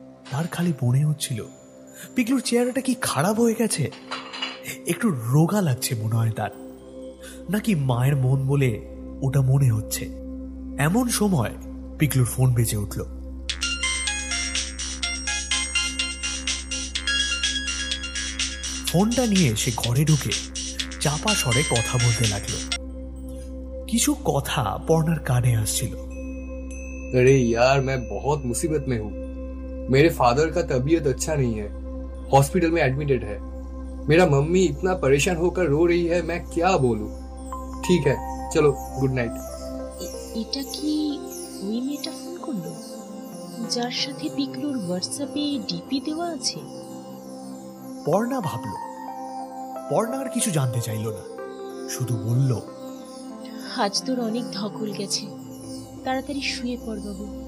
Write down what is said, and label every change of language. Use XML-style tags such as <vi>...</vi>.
<bn>তার খালি মনে হচ্ছিল পিকলুর চেহারাটা কি খারাপ হয়ে গেছে, একটু রোগা লাগছে মনে হয় তার, নাকি মায়ের মন বলে ওটা মনে হচ্ছে। এমন সময় পিকলুর ফোন বেজে উঠল। ফোনটা নিয়ে সে ঘরে ঢুকে চাপা স্বরে কথা বলতে লাগলো। কিছু কথা পর্ণার কানে আসছিল।</bn> <hi>अरे यार, मैं बहुत मुसीबत में हूँ। मेरे फादर का तबीयत अच्छा नहीं है, हॉस्पिटल में एडमिटेड है। मेरा मम्मी इतना परेशान होकर रो रही है, मैं क्या बोलूँ। ठीक है, चलो गुड नाइट।</hi> <bn>এটা কি ওই মেয়েটা ফোন করলো যার সাথে পিকলুর হোয়াটসঅ্যাপে ডিপি দেওয়া আছে? পর্ণা ভাবল। পর্ণা আর কিছু জানতে চাইল না, শুধু বলল, আজ তোর অনেক ধকল গেছে, তাড়াতাড়ি শুয়ে পড় বাবু।</bn>